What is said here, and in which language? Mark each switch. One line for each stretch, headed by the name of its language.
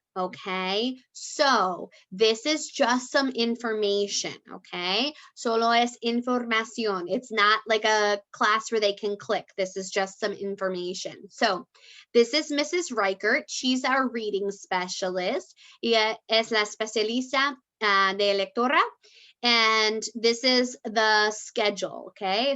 English: Okay, so this is just some information, okay?
Spanish: Solo es información.
English: It's not like a class where they can click. This is just some information. So this is Mrs. Reichardt. She's our reading specialist.
Spanish: Ella es la especialista de lectora.
English: And this is the schedule, okay?